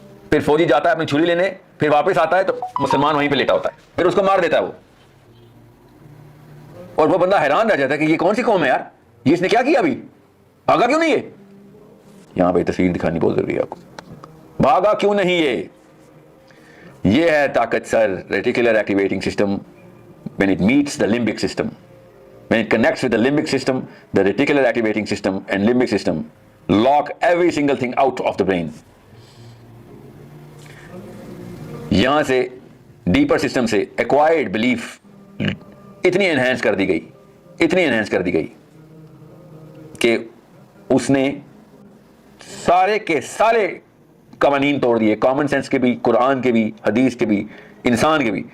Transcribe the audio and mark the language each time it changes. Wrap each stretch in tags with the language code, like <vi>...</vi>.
<ur>پھر فوجی جاتا ہے اپنی چھری لینے، پھر واپس آتا ہے تو مسلمان وہیں پہ لیٹا ہوتا ہے، پھر اس کو مار دیتا ہے وہ. اور وہ بندہ حیران رہ جاتا ہے کہ یہ کون سی قوم ہے یار، یہ اس نے کیا ابھی بھاگا کیوں نہیں ہے. یہاں پہ تصویر دکھانی بہت ضروری ہے آپ کو. بھاگا کیوں نہیں یہ ہے طاقت سر reticular activating system.</ur> <en>when it meets the limbic system, when it connects with the limbic system, the reticular activating system and limbic system lock every single thing out of the brain.</en> <ur>یہاں سے deeper system سے acquired belief اتنی enhance کر دی گئی کہ اس نے سارے کے سارے قوانین توڑ دیے، کامن سینس کے بھی، قرآن کے بھی، حدیث کے بھی، انسان کے بھی.</ur>